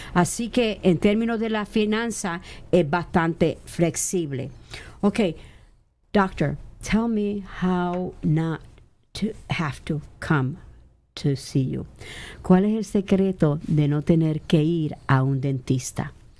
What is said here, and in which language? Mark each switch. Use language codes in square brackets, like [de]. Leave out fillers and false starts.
[es] Así que en términos de la finanza es bastante flexible. [en] Okay, doctor, tell me how not to have to come to see you. [es] ¿Cuál es el secreto de no tener que ir a un dentista?